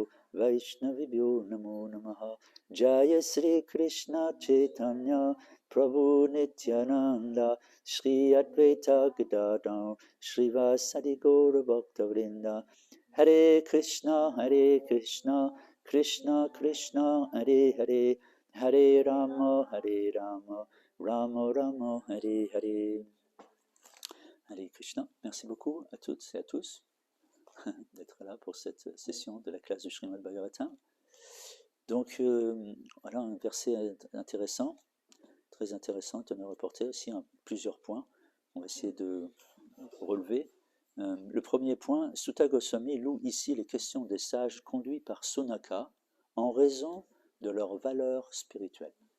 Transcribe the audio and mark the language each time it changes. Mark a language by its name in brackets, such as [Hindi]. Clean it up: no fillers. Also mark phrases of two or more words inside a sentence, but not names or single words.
[Sanskrit] Vaishnavibhyo Namo Namaha Jaya Sri Krishna Chaitanya Prabhu Nityananda Shri Advaita Gadadam Shri Vasadi Gaura Bhaktavrinda Hare Krishna Krishna Krishna Hare Hare Hare Rama Rama Rama Hare Hare. [French] Hare Krishna. Merci beaucoup à toutes et à tous d'être là pour cette session de la classe du Srimad Bhagavatam. Donc voilà un verset intéressant, très intéressant, à me reporter aussi plusieurs points. On va essayer de relever. Le premier point, Sutta Goswami loue ici les questions des sages conduits par Sunaka en raison de leur valeur spirituelle.